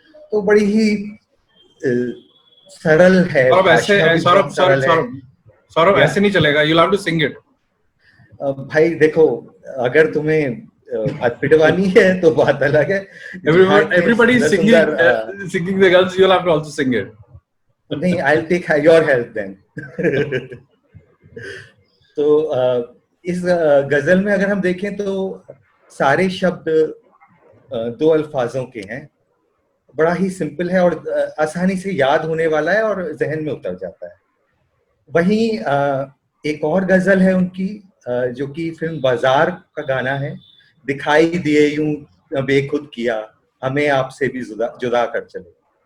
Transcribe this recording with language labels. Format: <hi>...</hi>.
<hi>तो बड़ी ही सरल है, भाषा भी बहुत सरल है।</hi> <en>Saurabh</en> <hi>ऐसे नहीं चलेगा,</hi> <en>you'll have to sing it. भाई देखो, अगर तुम्हें बात पिटवानी है तो बात अलग है। Everybody is singing the girls, you'll have to also sing it.</en> <hi>नहीं,</hi> <en>I'll take your help then.</en> <hi>तो इस गजल में अगर हम देखें तो सारे शब्द दो अल्फाजों के हैं, बड़ा ही सिंपल है और आसानी से याद होने वाला है और जहन में उतर जाता है। वहीं एक और गजल है उनकी जो कि फिल्म बाजार का गाना है, दिखाई दिए यूं बेखुद किया हमें आपसे भी जुदा कर चले।</hi>